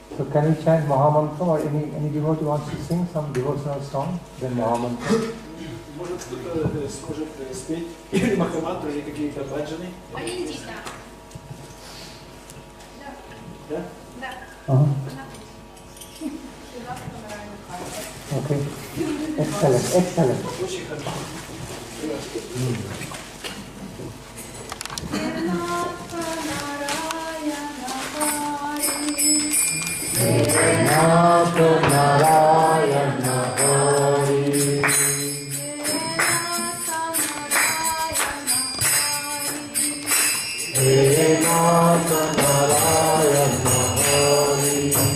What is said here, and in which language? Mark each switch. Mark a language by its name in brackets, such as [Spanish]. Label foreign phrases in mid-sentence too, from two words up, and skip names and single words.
[English] can you chant Mahamantra or any devotee wants to sing some devotional song? Then Mahamantra. [Russian] Может кто-то сможет спеть или Махамантру, или какие-то баджаны? Да? [English] Uh-huh. Okay. Excellent. [Russian] Очень хорошо. [Sanskrit] नाथ नारायण हरि. नाथ नारायण हरि.